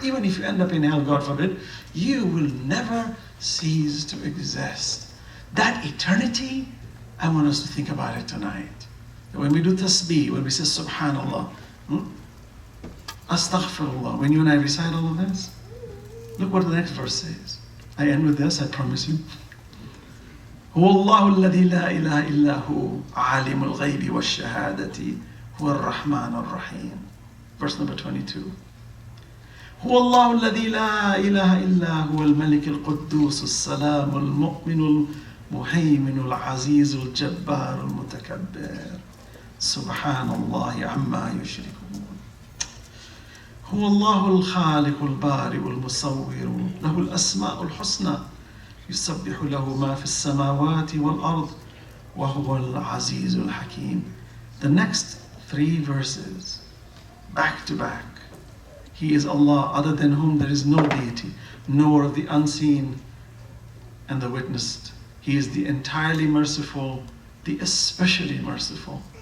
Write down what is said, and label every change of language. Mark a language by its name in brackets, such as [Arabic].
[English] Even if you end up in hell, God forbid, you will never cease to exist. That eternity, I want us to think about it tonight. When we do tasbih, when we say subhanallah, astaghfirullah, when you and I recite all of this, look what the next verse says. I end with this, I promise you. [Arabic] هو الله الذي لا إله إلا هو عالم الغيب والشهادة هو الرحمن الرحيم. [English] Verse number 22. [Arabic] هو الله الذي لا إله إلا هو الملك القدوس السلام المؤمن المهيمن العزيز الجبار المتكبر سبحان الله عما يشركون. هو الله الخالق البارئ المصور له الأسماء الحسنى يسبح له ما في السماوات والأرض وهو العزيز الحكيم. [English] The next 3 verses, back to back. He is Allah, other than whom there is no deity, nor the unseen and the witnessed. He is the entirely merciful, the especially merciful.